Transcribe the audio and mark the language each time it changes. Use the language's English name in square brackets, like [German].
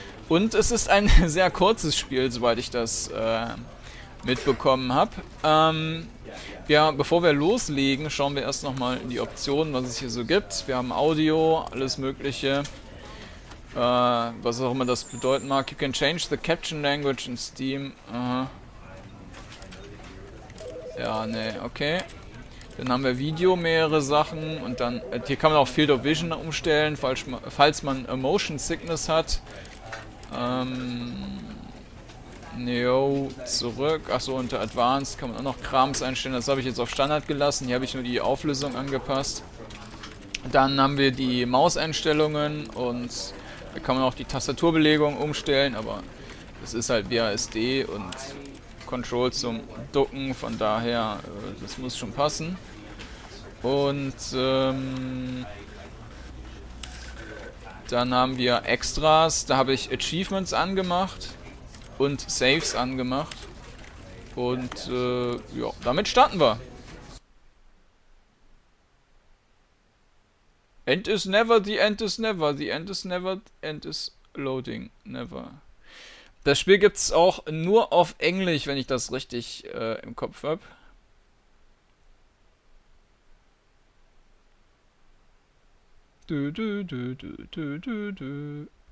[German] Und es ist ein sehr kurzes Spiel, soweit ich das mitbekommen habe. Ja, bevor wir loslegen, schauen wir erst nochmal in die Optionen, was es hier so gibt. Wir haben Audio, alles mögliche. Was auch immer das bedeuten mag. [English] You can change the caption language in Steam. [German] Ja, ne, okay. Dann haben wir Video, mehrere Sachen. Und dann, hier kann man auch Field of Vision umstellen, falls man Motion Sickness hat. Neo, zurück. Achso, unter Advanced kann man auch noch Krams einstellen. Das habe ich jetzt auf Standard gelassen. Hier habe ich nur die Auflösung angepasst. Dann haben wir die Mauseinstellungen und da kann man auch die Tastaturbelegung umstellen, aber es ist halt WASD und Control zum Ducken, von daher, das muss schon passen. Und dann haben wir Extras, da habe ich Achievements angemacht und Saves angemacht. Und ja, damit starten wir. [English] End is never, the end is never, the end is never, end is loading, never. [German] Das Spiel gibt es auch nur auf Englisch, wenn ich das richtig im Kopf habe. Du, du, du, du, du, du, du.